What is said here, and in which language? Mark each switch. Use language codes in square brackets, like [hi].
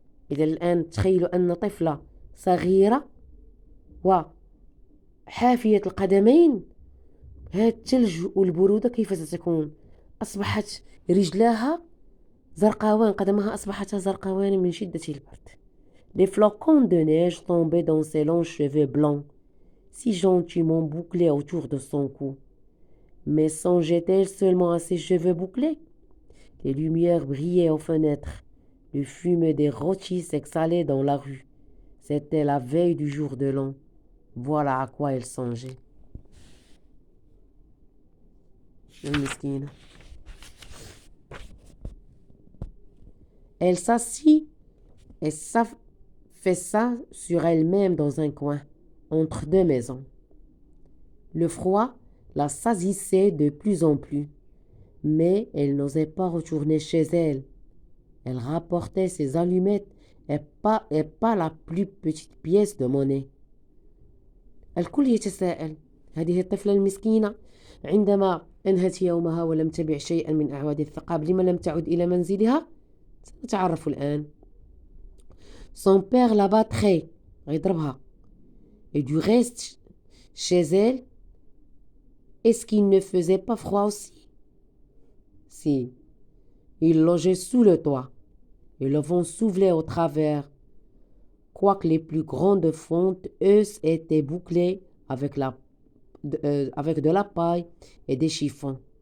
[ar] إذا الآن تخيلوا أن طفلة صغيرة وحافية القدمين، هذا الثلج والبرودة كيف ستكون؟ أصبحت رجلاها زرقاوان، قدمها أصبحت زرقاوان من شدة البرد. [fr] Les flocons de neige tombaient dans ses longs cheveux blancs, si gentiment bouclés autour de son cou. Mais songeait-elle seulement à ses cheveux bouclés? Les lumières brillaient aux fenêtres. Le fume des rôtis s'exhalait dans la rue. C'était la veille du jour de l'an. Voilà à quoi elle songeait. [ar] المسكينة. [fr] Elle s'assit et s'affaissa sur elle-même dans un coin, entre deux maisons. Le froid la saisissait de plus en plus, mais elle n'osait pas retourner chez elle. Elle rapportait ses allumettes et pas la plus petite pièce de monnaie. [ar] الكل يتساءل، هذه الطفلة المسكينة عندما أنهت يومها ولم تبع شيئا من أعواد الثقاب لما لم تعد إلى منزلها؟ سنتعرف الآن. [fr] Son père la battrait, [ar] غيضربها. [fr] Et du reste, chez elle, est-ce qu'il ne faisait pas froid aussi? Si. Il logeait sous le toit, et le vent soufflait au travers, quoique les plus grandes fentes, eussent été bouclées avec de la paille et des chiffons.